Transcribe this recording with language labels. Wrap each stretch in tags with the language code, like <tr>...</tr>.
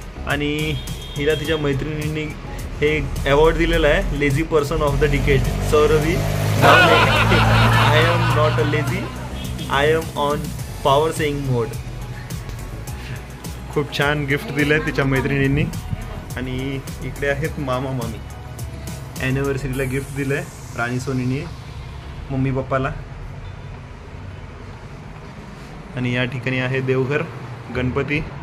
<mr>आणि हिला तिच्या मैत्रिणींनी हे अवॉर्ड दिलेला आहे,</mr> <en>Lazy person of the decade. Sauravi, I am not a lazy, I am on power saving mode.</en> <mr>खूप छान गिफ्ट दिलंय तिच्या मैत्रिणींनी। आणि इकडे आहेत मामा मामी, ॲनिव्हर्सरीला गिफ्ट दिलंय राणी सोनीनी मम्मी पप्पाला। आणि या ठिकाणी आहे देवघर, गणपती।</mr>